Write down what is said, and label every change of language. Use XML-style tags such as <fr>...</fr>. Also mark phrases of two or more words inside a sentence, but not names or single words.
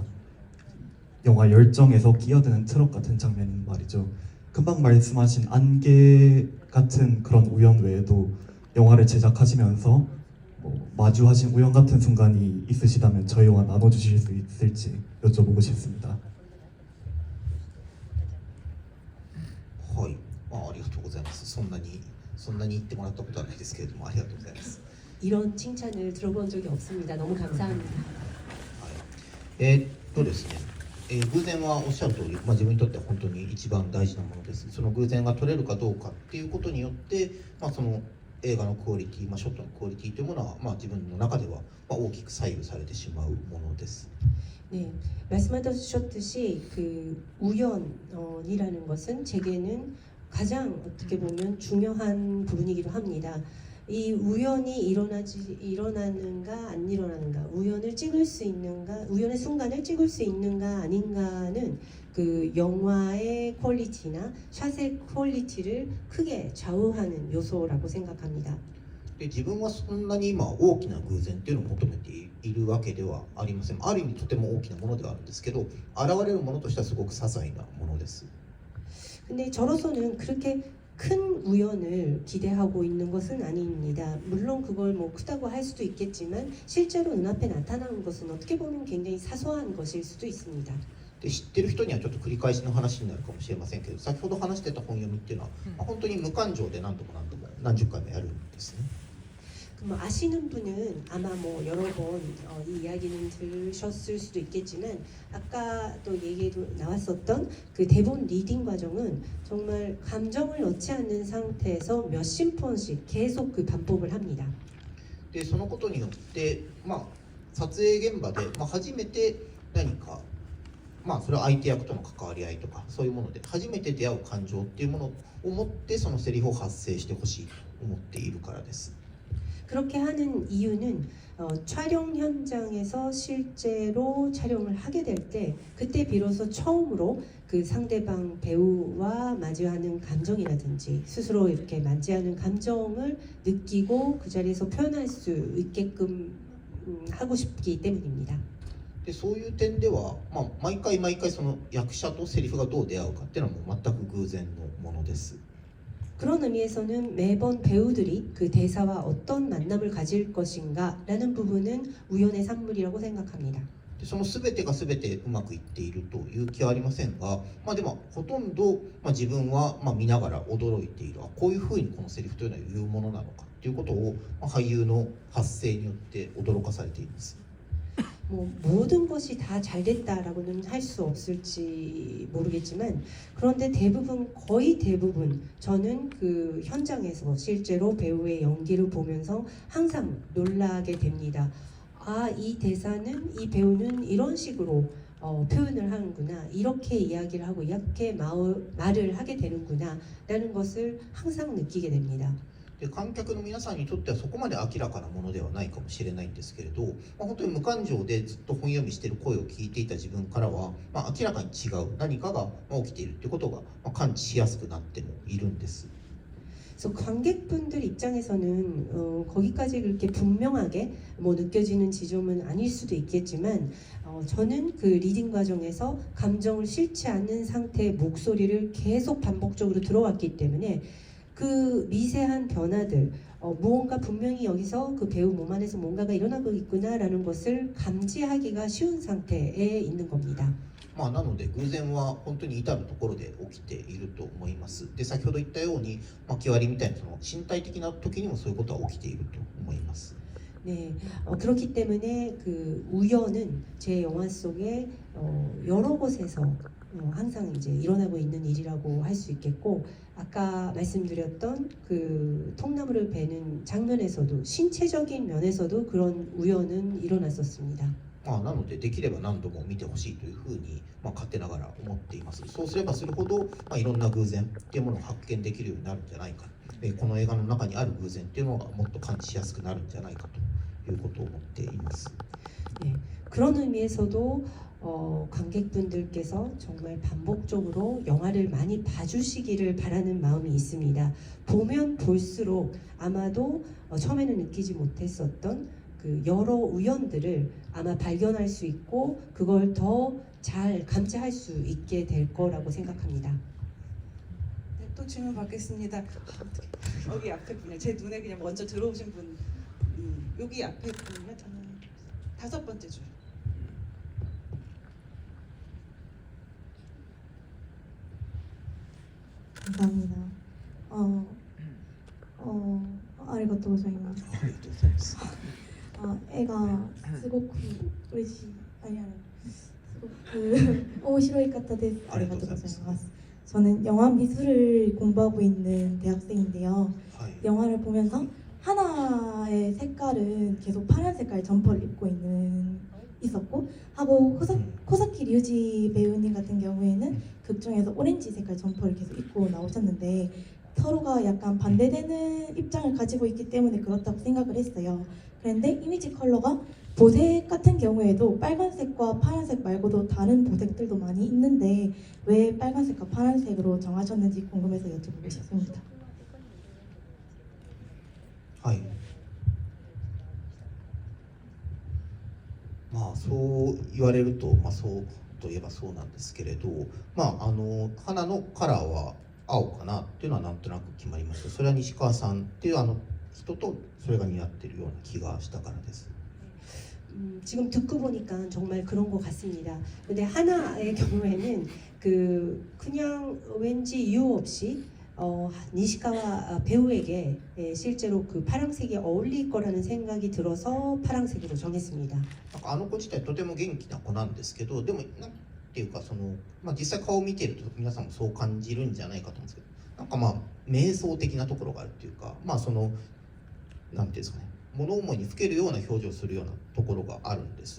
<ko>영화 열정에서 끼어드는 트럭 같은 장면 말이죠. 금방 말씀하신 안개 같은 그런 우연 외에도 영화를 제작하시면서 마주하신 우연 같은 순간이 있으시다면 저희와 나눠주실 수 있을지 여쭤보고 싶습니다.</ko> <ja>はい、ありがとうございます。そんなに言ってもらったことはないですけれども、ありがとうございます。</ja> <ko>이런 칭찬을 들어본 적이 없습니다. 너무 감사합니다.</ko> <ja>ですね、偶然はおっしゃる通り、自分にとっては本当に一番大事なものです。その偶然が取れるかどうかっていうことによって、その映画のクオリティ、ショットのクオリティというものは、自分の中では大きく左右されてしまうものです。</ja> <ko>네, 말씀하셨듯이 그 우연이라는 것은 제게는 가장 어떻게 보면 중요한 부분이기도 합니다. 이 우연이 일어나는가 안 일어나는가, 우연을 찍을 수 있는가, 우연의 순간을 찍을 수 있는가 아닌가는 그 영화의 퀄리티나 샷의 퀄리티를 크게 좌우하는 요소라고 생각합니다.</ko> <ja>で自分はそんなに今大きな偶然っていうのを求めているわけではありません。ある意味とても大きなものではあるんですけど、現れるものとしてはすごく些細なものです。</ja> <ko>근데 저로서는 그렇게 큰 우연을 기대하고 있는 것은 아닙니다. 물론 그걸 뭐 크다고 할 수도 있겠지만 실제로 눈앞에 나타나는 것은 어떻게 보면 굉장히 사소한 것일 수도 있습니다.</ko> <ja>で知ってる人にはちょっと繰り返しの話になるかもしれませんけど、先ほど話してた本読みっていうのは、本当に無感情で何度も何十回もやるんですね。</ja> <ko>뭐 아시는 분은 아마 뭐 여러 번 이 이야기는 들으셨을 수도 있겠지만 아까 또 얘기도 나왔었던 그 대본 리딩 과정은 정말 감정을 넣지 않는 상태에서 몇십 번씩 계속 그 반복을 합니다.</ko> <ja>でそのことによって、撮影現場で、初めて何か、それは相手役との関わり合いとかそういうもので初めて出会う感情っていうものを持ってそのセリフを発生してほしいと思っているからです。</ja> <ko>그렇게 하는 이유는 촬영 현장에서 실제로 촬영을 하게 될 때 그때 비로소 처음으로 그 상대방 배우와 마주하는 감정이라든지 스스로 이렇게 맞이하는 감정을 느끼고 그 자리에서 표현할 수 있게끔 하고 싶기 때문입니다.</ko> <ja>でそういう点では、毎回その役者とセリフがどう出会うかっていうのはもう全く偶然のものです。</ja> <ko>그런 의미에서는 매번 배우들이 그 대사와 어떤 만남을 가질 것인가라는 부분은 우연의 산물이라고 생각합니다.</ko> <ja>でその全てが全てうまくいっているという気はありませんが、でもほとんど、自分は見ながら驚いている、こういうふうにこのセリフというのは言うものなのかということを、俳優の発声によって驚かされています。</ja> <ko>뭐 모든 것이 다 잘 됐다라고는 할 수 없을지 모르겠지만 그런데 대부분 거의 대부분 저는 그 현장에서 실제로 배우의 연기를 보면서 항상 놀라게 됩니다. 아, 이 대사는 이 배우는 이런 식으로 표현을 하는구나, 이렇게 이야기를 하고 이렇게 말을 하게 되는구나 라는 것을 항상 느끼게 됩니다.</ko> <ja>で観客の皆さんにとってはそこまで明らかなものではないかもしれないんですけれど、本当に無感情でずっと本読みしている声を聞いていた自分からは、明らかに違う何かが起きているということが、感知しやすくなってもいるんです。</ja> <ko>그래서 관객분들 입장에서는 거기까지 그렇게 분명하게 뭐 느껴지는 지점은 아닐 수도 있겠지만 저는 그 리딩 과정에서 감정을 실지 않는 상태의 목소리를 계속 반복적으로 들어왔기 때문에 그 미세한 변화들, 무언가 분명히 여기서 그 배우 몸 안에서 뭔가가 일어나고 있구나라는 것을 감지하기가 쉬운 상태에 있는 겁니다.</ko> <ja>なので偶然は本当に至るところで起きていると思います。で先ほど言ったように、気割りみたいなその身体的な時にもそういうことは起きていると思います。</ja> <ko>네, 그렇기 때문에 그 우연은 제 영화 속에 여러 곳에서 항상 이제 일어나고 있는 일이라고 할 수 있겠고, 아까 말씀드렸던 그 통나무를 베는 장면에서도 신체적인 면에서도 그런 우연은 일어났었습니다.</ko> <ja>なのでできれば何度も見てほしいというふうに、勝手ながら思っています。そうすればするほど、いろんな偶然っていうものを発見できるようになるんじゃないかこの映画の中にある偶然っていうのがもっと感じしやすくなるんじゃないかということを思っています。</ja> <ko>네, 그런 의미에서도 관객분들께서 정말 반복적으로 영화를 많이 봐주시기를 바라는 마음이 있습니다. 보면 볼수록 아마도 처음에는 느끼지 못했었던 그 여러 우연들을 아마 발견할 수 있고 그걸 더 잘 감지할 수 있게 될 거라고 생각합니다. 네, 또 질문 받겠습니다. 어떡해. 여기 앞에 분이요. 제 눈에 그냥 먼저 들어오신 분, 여기 앞에 분이요. 저는 5번째 줄. 감사합니다.</ko> <ja>ありがとうございます。ありがとうございます。絵がすごく嬉しい。すごく面白い方です。ありがとうございます。</ja> <ko>저는 영화 미술을 공부하고 있는 대학생인데요. 영화를 보면서 하나의 색깔은 계속 파란 색깔 점퍼를 입고 있었고 하고 코사키 류지 배우님 같은 경우에는 극 중에서 오렌지 색깔 점퍼를 계속 입고 나오셨는데 서로가 약간 반대되는 입장을 가지고 있기 때문에 그렇다고 생각을 했어요. 그런데 이미지 컬러가 보색 같은 경우에도 빨간색과 파란색 말고도 다른 보색들도 많이 있는데 왜 빨간색과 파란색으로 정하셨는지 궁금해서 여쭤보고 싶습니다.</ko> <ja>はい。まあそう言われると、そうといえばそうなんですけれど、花のカラーは青かなっていうのはなんとなく決まりました。それは西川さんっていう人とそれが似合っているような気がしたからです。</ja> <ko>지금 듣고 보니까 정말 그런 것 같습니다. 근데 하나의 경우에는 그냥 왠지 이유 없이 니시카와 배우에게 실제로 그 파란색이 어울릴 거라는 생각이 들어서 파란색으로 정했습니다.</ko> <ja>なんか子自体とても元気な子なんですけど、でもなんていうか実際顔を見ていると皆さんもそう感じるんじゃないかと思うんですけど、なんか瞑想的なところがあるっていうか、なんていうんですかね。物思いにふけるような表情をするようなところがあるんです。</ja>